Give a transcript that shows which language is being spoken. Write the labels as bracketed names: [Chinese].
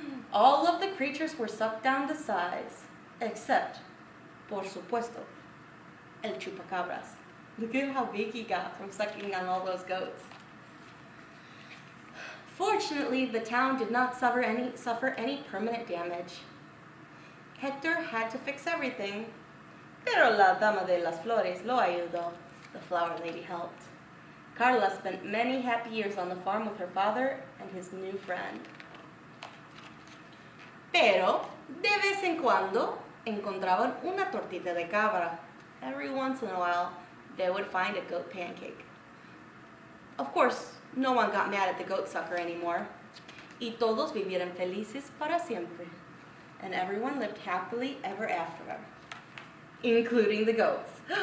[English] All of the creatures were sucked down to size, except, [Spanish] por supuesto, el Chupacabras. [English] Look at how big he got from sucking on all those goats. Fortunately, the town did not suffer any permanent damage. Hector had to fix everything, [Spanish] pero la dama de las flores lo ayudó. [English] The flower lady helped. Carla spent many happy years on the farm with her father and his new friend. [Spanish] Pero, de vez en cuando, encontraban una tortita de cabra. [English] Every once in a while, they would find a goat pancake. Of course, no one got mad at the goat sucker anymore. [Spanish] Y todos vivieron felices para siempre. [English] And everyone lived happily ever after, including the goats.